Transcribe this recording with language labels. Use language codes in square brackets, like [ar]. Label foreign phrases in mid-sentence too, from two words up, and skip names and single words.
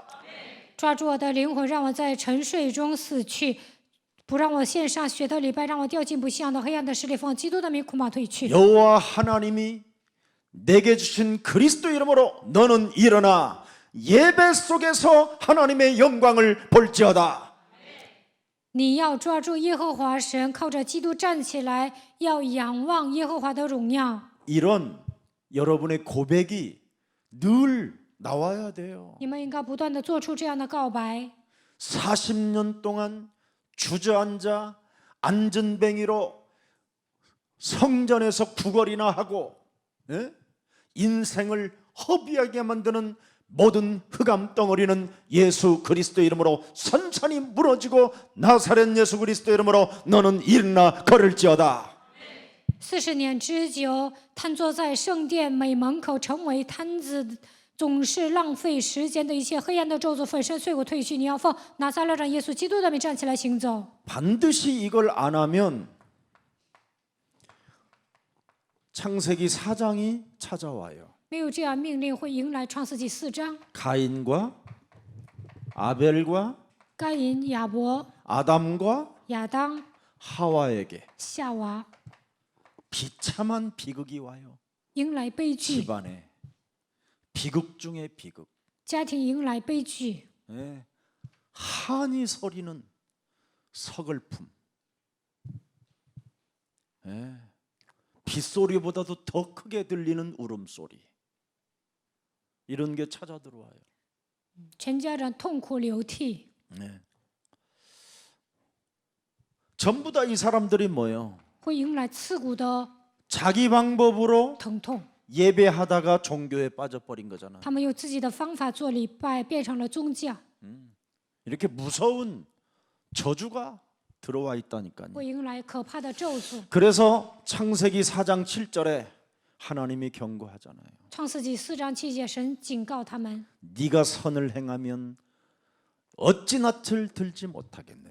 [zh] 抓住我的灵魂，让我在沉睡中死去，不让我献上血的礼拜，让我掉进不信仰的黑暗的势力，奉基督的名苦马退去。 [ko] 여호와 하나님이 내게 주신 그리스도 이름으로 너는 일어나 예배 속에서 하나님의 영광을 볼지어다. [zh] 你要抓住耶和华神，靠着基督站起来，要仰望耶和华的荣耀。 [ko] 이런 여러분의 고백이 늘 나와야 돼요. [zh] 你们应该不断的做出这样的告白。 [ko] 40년 동안 주저앉아 안전뱅이로 성전에서 구걸이나 하고 인생을 허비하게 만드는 모든 흑암 덩어리는 예수 그리스도 이름으로 산산이 무너지고 나사렛 예수 그리스도 이름으로 너는 일어나 걸을지어다. [zh] 40 年之久，瘫坐在圣殿美门口，成为瘫子，总是浪费时间的一切黑暗的咒诅，粉身碎骨退去。你要奉拿撒勒人耶稣基督的名站起来行走。 [ko] 반드시 이걸 안 하면 창세기 4장이 찾아와요. [zh] 没有这样命令，会迎来创世纪4章。 [ko] 가인과 아벨과 [zh] 该隐、亚伯、 [ko] 아담과 [zh] 亚当、 [ko] 하와에게 [zh] 夏娃 [ko] 비참한 비극이 와요. [zh] 迎来悲剧， [ko] 집안에 비극 중에 비극. [zh] 家庭迎来悲剧， [ko] 한이 서리는 서글픔. 빗소리보다도 더 크게 들리는 울음소리. 이런 게 찾아 들어와요. [zh] 全家人痛哭流涕。 [ko] 전부 다 이 사람들이 뭐예요? [zh] 会迎来刺骨的 [ko] 자기 방법으로 [zh] 疼痛。 [ko] 예배하다가 종교에 빠져버린 거잖아. [zh] 他们用自己的方法做礼拜，变成了宗教， [ko] 이렇게 무서운 저주가 들어와 있다니까요. [zh] 会迎来可怕的咒诅。 [ko] 그래서 창세기 4장 7절에 하나님이 경고하잖아요. [zh] 创世纪4章7节，神警告他们： [ko] 네가 선을 행하면 어찌 낯을 들지 못하겠느냐.